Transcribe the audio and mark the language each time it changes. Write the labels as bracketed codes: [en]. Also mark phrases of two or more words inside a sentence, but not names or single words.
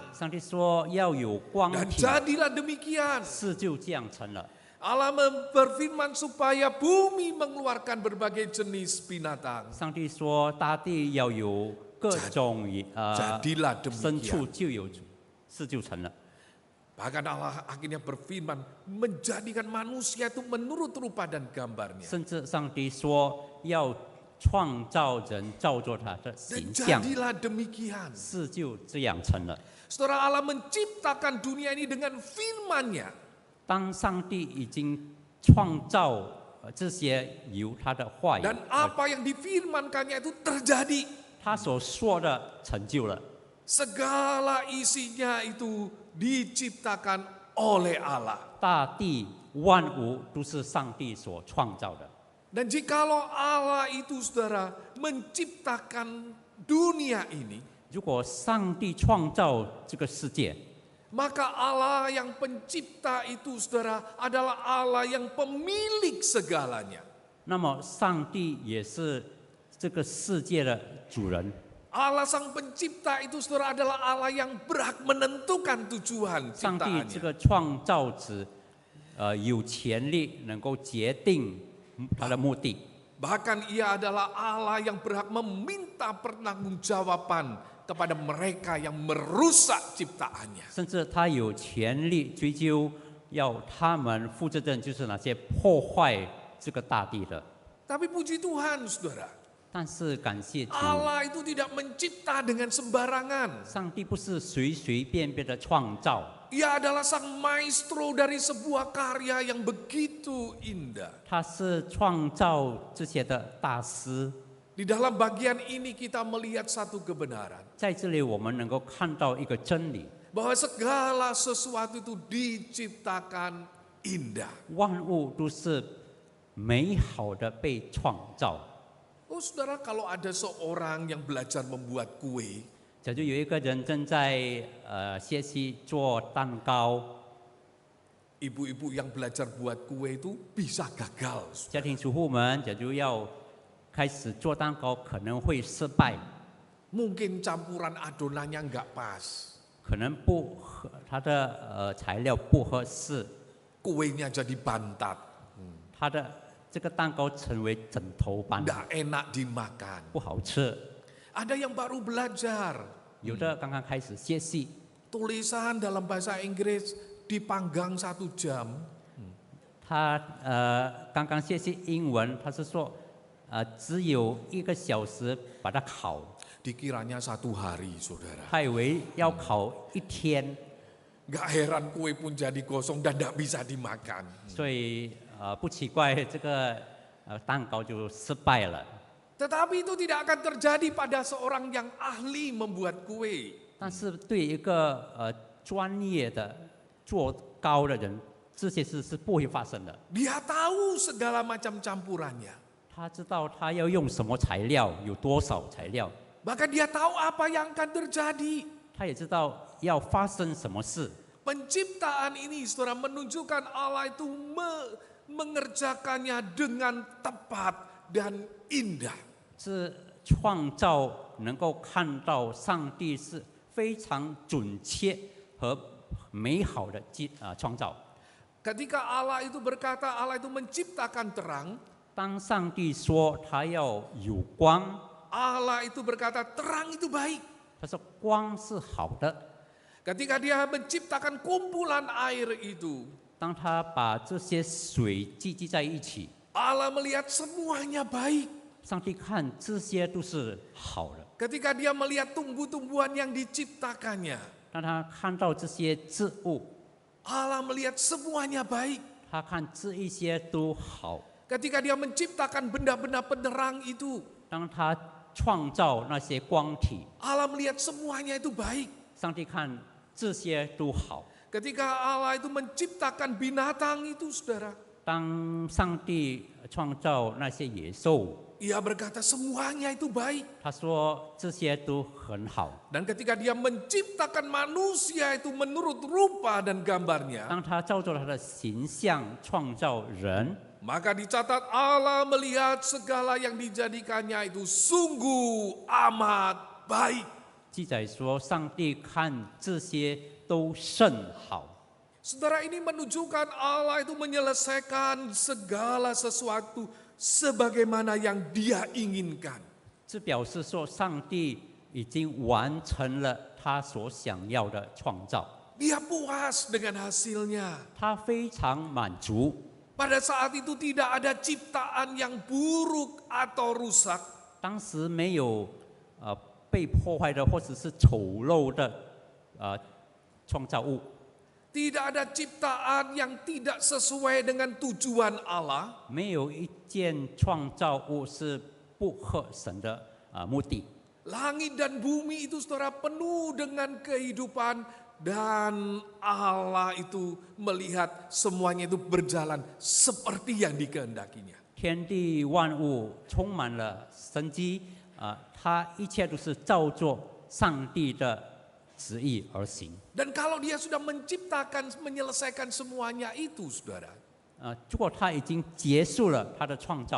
[zh] 上帝说要有光 [id] Dan [zh] 体， [id] jadilah demikian. [zh] 事就这样成了。 [id] Allah berfirman supaya bumi mengeluarkan berbagai jenis binatang. [zh] 上帝说大地要有各种 [id] Jadilah [zh] 牲畜 [id] demikian. [zh] 就有，事就成了。 [id] Bahkan Allah akhirnya berfirman menjadikan manusia itu menurut rupa dan gambarnya. [zh] 甚至上帝说要创造人，照作他的 [id] Dan [zh] 形象， [id] jadilah demikian. [zh] 事就这样成了。 [id] Saudara, Allah menciptakan dunia ini dengan firman-Nya. [zh] 当上帝已经创造这些由他的话语， [id] Dan apa yang difirmankannya itu terjadi. [zh] 他所说的成就了。 [id] Segala isinya itu diciptakan oleh Allah. [zh] 大地万物都是上帝所创造的。 [id] Dan jikalau Allah itu saudara menciptakan dunia ini, [zh] 如果上帝创造这个世界， [id] maka Allah yang pencipta itu saudara adalah Allah yang pemilik segalanya. [zh] 那么上帝也是这个世界的主人。 [id] Allah sang pencipta itu saudara adalah Allah yang berhak menentukan tujuan [zh] 上帝这 [id] ciptaannya. [zh] 个创造者，有权利能够决定他的目的。 [id] Bahkan ia adalah Allah yang berhak meminta pertanggungjawaban kepada mereka yang merusak ciptaannya. [zh] 甚至他有权利追究，要他们负责任，就是那些破坏这个大地的。 [id] Tapi puji Tuhan saudara, [zh] 但是感谢主， [id] Allah itu tidak mencipta dengan sembarangan. [zh] 上帝不是随随便便的创造， [id] Ia adalah sang maestro dari sebuah karya yang begitu indah. [zh] 他是创造这些的大师。 [id] Di dalam bagian ini kita melihat satu kebenaran. [zh] 在这里，我们能够看到一个真理： [id] Bahwa segala sesuatu itu diciptakan indah. [zh] 万物都是美好的被创造。 [id] Oh saudara, kalau ada seorang yang belajar membuat kue, [zh] 假如有一个人正在学习做蛋糕， [id] ibu-ibu yang belajar buat kue itu bisa gagal. [zh] 家庭主妇们，假如要开始做蛋糕，可能会失败， [id] Mungkin campuran adonannya nggak pas. [zh] 可能不合它的材料不合适， [id] Kuenya jadi bantat, [zh] 它的这个蛋糕成为枕头般， [id] nggak enak dimakan. [zh] 不好吃。 [id] Ada yang baru belajar, [zh] 有的刚刚开始学习， [id] tulisan dalam bahasa Inggris dipanggang 1 jam. [zh] 他刚刚学习英文，他是说只有1个小时把它烤， [id] Dikiranya 1 hari, saudara. [zh] 他以为要烤1天， [id] Nggak heran kue pun jadi kosong dan nggak bisa dimakan. [zh] 所以不奇怪这个蛋糕就失败了。 [id] Tetapi itu tidak akan terjadi pada seorang yang ahli membuat kue. [zh] 但是对一个专业的做糕的人，这些事是不会发生的。 [id] Dia tahu segala macam campurannya. [zh] 他知道他要用什么材料，有多少材料， [id] Bahkan dia tahu apa yang akan terjadi. [zh] 他也知道要发生什么事。 [id] Penciptaan ini saudara menunjukkan Allah itu mengerjakannya dengan tepat dan indah. [zh] 这创造能够看到上帝是非常准确和美好的创造。 [id] Ketika Allah itu berkata, Allah itu menciptakan terang, [zh] 当上帝说他要有光， [id] Allah itu berkata terang itu baik. [zh] 他说光是好的。 [id] Ketika dia menciptakan kumpulan air itu, [zh] 当他把这些水聚集在一起， [id] Allah melihat semuanya baik. [zh] 上帝看这些都是好的。 [id] Ketika dia melihat tumbuh-tumbuhan yang diciptakannya, [zh] 当他看到这些植物， [id] Allah melihat semuanya baik. [zh] 他看这一些都好。 [id] Ketika dia menciptakan benda-benda penerang itu, [zh] 当他创造那些光体， [id] Allah melihat semuanya itu baik. [zh] 上帝看这些都好。 [id] Ketika Allah itu menciptakan binatang itu, saudara, [zh] 当上帝创造那些野兽， [id] Ia berkata semuanya itu baik. [zh] 他说这些都很好。 [id] Dan ketika dia menciptakan manusia itu menurut rupa dan gambarnya, [zh] 当他照着他的形象创造人， [id] maka dicatat Allah melihat segala yang dijadikannya itu sungguh amat baik. [zh] 记载说上帝看这些都甚好。 [id] Saudara, ini menunjukkan Allah itu menyelesaikan segala sesuatu sebagaimana yang Dia inginkan. [zh] 这表示说上帝已经完成了他所想要的创造， [id] Dia puas dengan hasilnya. [zh] 他非常满足。 [id] Pada saat itu tidak ada ciptaan yang buruk atau rusak. [zh] 当时没有被破坏的或者是丑陋的创造物， [id] Tidak ada ciptaan yang tidak sesuai dengan tujuan Allah. [zh] 没有一件创造物是不合神的目的。 [id] Langit dan bumi itu, saudara, penuh dengan kehidupan. Dan Allah itu melihat semuanya itu berjalan seperti yang dikehendakinya. [zh] 天地万物充满了生机，它一切都是照着上帝的旨意而行。 [id] Dan kalau dia sudah menciptakan, menyelesaikan semuanya itu, saudara, [zh] 如果他已经结束了他的创造，